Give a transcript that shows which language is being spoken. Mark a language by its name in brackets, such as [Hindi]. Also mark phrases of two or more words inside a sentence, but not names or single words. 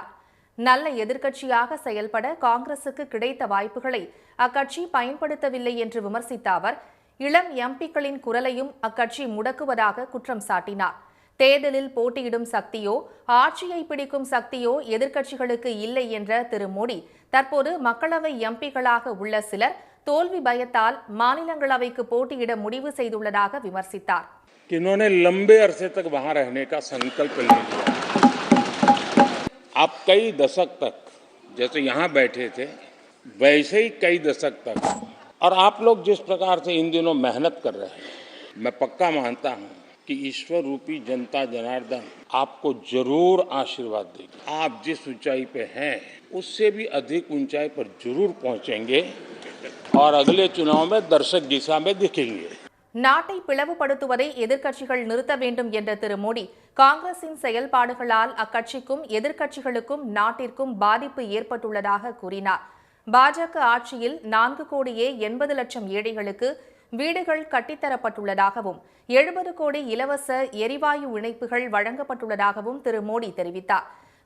[Tamil] நல்ல எதிர்க்கட்சியாக செயல்பட காங்கிரசுக்கு கிடைத்த வாய்ப்புகளை அக்கட்சி பயன்படுத்தவில்லை என்று விமர்சித்த அவர், இளம் எம்பிக்களின் குரலையும் அக்கட்சி முடக்குவதாக குற்றம் சாட்டினார். தேர்தலில் போட்டியிடும் சக்தியோ ஆட்சியை பிடிக்கும் சக்தியோ எதிர்க்கட்சிகளுக்கு இல்லை என்ற திரு மோடி, தற்போது மக்களவை எம்பிக்களாக உள்ள சிலர் தோல்வி பயத்தால் மாநிலங்களவைக்கு போட்டியிட முடிவு செய்துள்ளதாக விமர்சித்தார். [Hindi] इन्होंने लंबे अरसे तक वहां रहने का संकल्प ले लिया। आप कई दशक तक जैसे यहाँ बैठे थे वैसे ही कई दशक तक, और आप लोग जिस प्रकार से इन दिनों मेहनत कर रहे हैं, मैं पक्का मानता हूँ कि ईश्वर रूपी जनता जनार्दन आपको जरूर आशीर्वाद देगी। आप जिस ऊंचाई पे हैं उससे भी अधिक ऊंचाई पर जरूर पहुंचेंगे और अगले चुनाव में दर्शक दिशा में दिखेंगे। [Tamil] நாட்டை பிளவுபடுத்துவதை எதிர்க்கட்சிகள் நிறுத்த வேண்டும் என்ற திரு மோடி, காங்கிரசின் செயல்பாடுகளால் அக்கட்சிக்கும் எதிர்க்கட்சிகளுக்கும் நாட்டிற்கும் பாதிப்பு ஏற்பட்டுள்ளதாக கூறினார். பாஜக ஆட்சியில் 4,80,00,000 ஏழைகளுக்கு வீடுகள் கட்டித்தரப்பட்டுள்ளதாகவும் 70 கோடி இலவச எரிவாயு இணைப்புகள் வழங்கப்பட்டுள்ளதாகவும் திரு மோடி தெரிவித்தார்.